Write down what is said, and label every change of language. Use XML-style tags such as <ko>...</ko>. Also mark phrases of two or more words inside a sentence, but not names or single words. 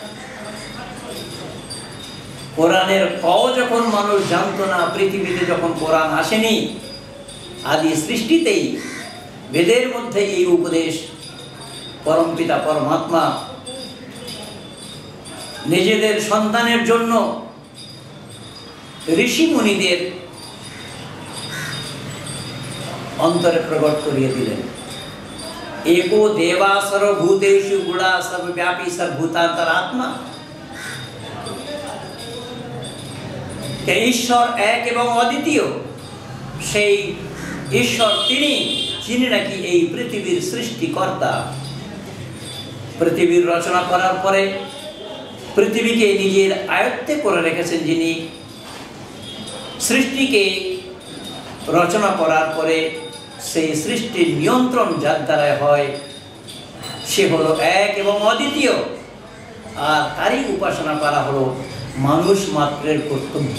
<bn>কোরআনের কও যখন মানুষ জানতো না, পৃথিবীতে যখন কোরআন আসেনি, আদি সৃষ্টিতেই বেদের মধ্যে এই উপদেশ পরমপিতা পরমাত্মা নিজেদের সন্তানের জন্য ঋষি মুনিদের অন্তরে প্রকট করিয়ে দিলেন।</bn> <sa>एको देवा सर्वभूतेषु गुणा सर्वव्यापी सर्वभूतांतरात्मा।</sa> <bn>কে ঈশ্বর এক এবং অদ্বিতীয়, সেই ঈশ্বর যিনি নাকি এই পৃথিবীর সৃষ্টিকর্তা। পৃথিবীর রচনা করার পরে পৃথিবীকে নিজের আয়ত্তে করে রেখেছেন, যিনি সৃষ্টিকে রচনা করার পরে সেই সৃষ্টির নিয়ন্ত্রণ যার দ্বারা হয়, সে হলো এক এবং অদ্বিতীয়, আর তারই উপাসনা করা হলো মানুষ মাত্রের কর্তব্য।</bn>